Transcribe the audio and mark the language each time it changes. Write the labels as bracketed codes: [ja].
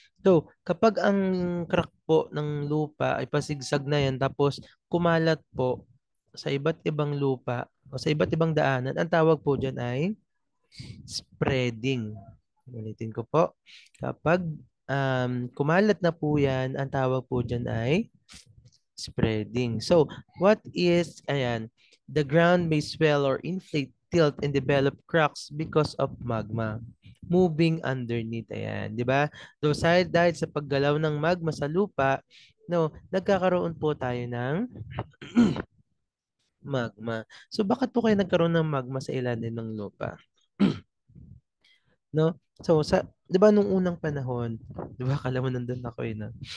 [tl] So, kapag ang crack po ng lupa ay pasigsag na yan tapos kumalat po sa iba't ibang lupa o sa iba't ibang daanan, ang tawag po dyan ay spreading. Ulitin ko po. Kapag kumalat na po yan, ang tawag po dyan ay spreading. [en] So, what is, ayan, the ground may swell or inflate, tilt, and develop cracks because of magma moving underneath. [tl] Ayan, di ba? So, dahil sa paggalaw ng magma sa lupa, no, nagkakaroon po tayo ng magma. So, bakit po kayo nagkaroon ng magma sa ilalim ng lupa? No? So, 'di ba nung unang panahon, 'di ba akala mo nandun ako eh, no?